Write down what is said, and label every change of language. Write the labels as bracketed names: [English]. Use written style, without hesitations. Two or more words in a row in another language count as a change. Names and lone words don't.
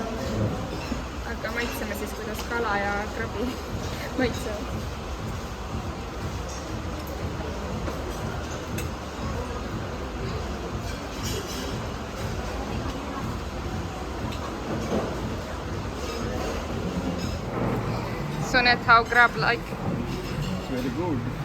[Estonian] Aga maitseme siis, kuidas kala ja krabi maitsevad. Sonet, [English] how crab like? Very good.